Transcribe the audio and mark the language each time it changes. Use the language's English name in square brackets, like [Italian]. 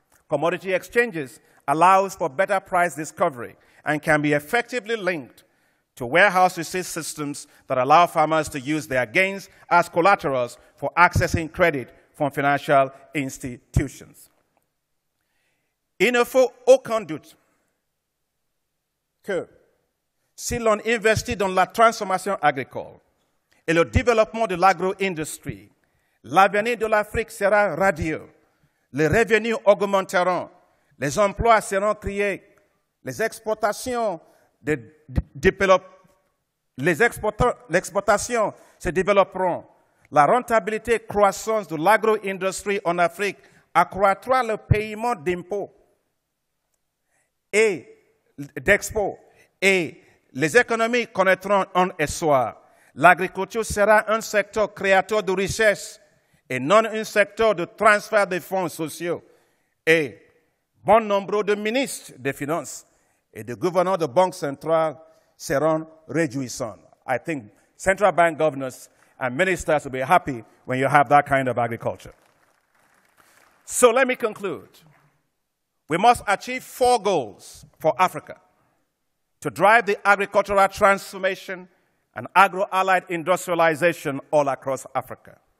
[English] Commodity exchanges allows for better price discovery and can be effectively linked to warehouse receipt systems that allow farmers to use their gains as collaterals for accessing credit from financial institutions. [French] Il ne faut aucun doute que si l'on investit dans la transformation agricole et le développement de l'agro-industrie, L'avenir de l'Afrique sera radieux. Les revenus augmenteront. Les emplois seront créés. Les exportations se développeront. La rentabilité croissance de l'agro-industrie en Afrique accroîtra le paiement d'impôts et d'export. Et les économies connaîtront un essor. L'agriculture sera un secteur créateur de richesses et non un secteur de transfert de fonds sociaux. Et bon nombre de ministres des Finances et de gouverneurs de banques centrales seront réjouissants. [English] I think central bank governors and ministers will be happy when you have that kind of agriculture. So let me conclude. We must achieve 4 goals for Africa to drive the agricultural transformation and agro-allied industrialization all across Africa.